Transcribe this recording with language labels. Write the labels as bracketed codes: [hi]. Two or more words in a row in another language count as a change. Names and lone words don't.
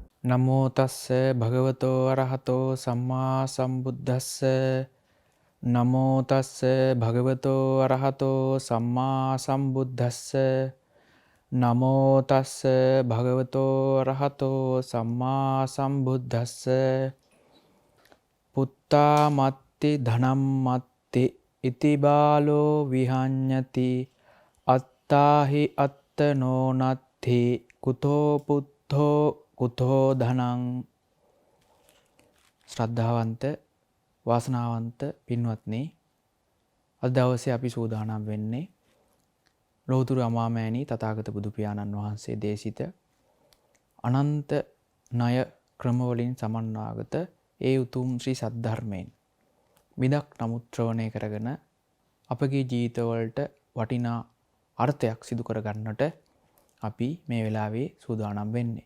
[pi] නමෝ තස්ස භගවතෝ අරහතෝ සම්මා සම්බුද්දස්ස නමෝ තස්ස භගවතෝ අරහතෝ සම්මා සම්බුද්දස්ස නමෝ තස්ස භගවතෝ අරහතෝ සම්මා සම්බුද්දස්ස පුත්තා මත්ති ධනම් මත්ති ඉති බාලෝ විහඤ්ඤති අත්තාහි අත්තනෝ නත්ථි කුතෝ පුත්තෝ කුතෝ ධනං. [si] ශ්‍රද්ධාවන්ත වාසනාවන්ත පින්වත්නි, අද දවසේ අපි සූදානම් වෙන්නේ ලෝතුරු අමාමෑණී තථාගත බුදු පියාණන් වහන්සේ දේශිත අනන්ත ණය ක්‍රමවලින් සමන්වාගත ඒ උතුම් ශ්‍රී සද්ධර්මයෙන් විදක් නමුත්‍රවණය කරගෙන අපගේ ජීවිතවලට වටිනා අර්ථයක් සිදු කරගන්නට අපි මේ වෙලාවේ සූදානම් වෙන්නේ.